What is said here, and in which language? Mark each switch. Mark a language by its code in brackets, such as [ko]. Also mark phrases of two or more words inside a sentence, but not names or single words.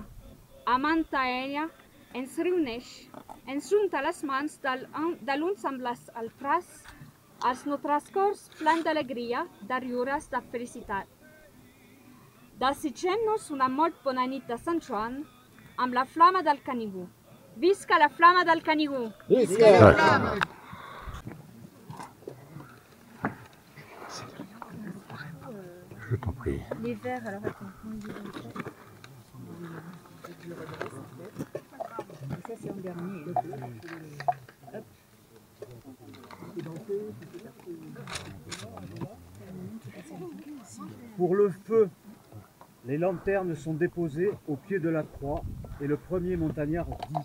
[ca] Amant a ella, ens reuneix, ens junta les mans de l'uns amb les altres, els nostres cors plens d'alegria, de riures, de felicitat. Desitgem-nos una molt bona nit de Sant Joan amb la flama del Canigó. Visca la flama del Canigó! Visca la flama! [fr] Je t'en prie. Les verres, alors attends. Ça c'est en dernier. Pour le feu, les lanternes sont déposées au pied de la croix et le premier montagnard dit: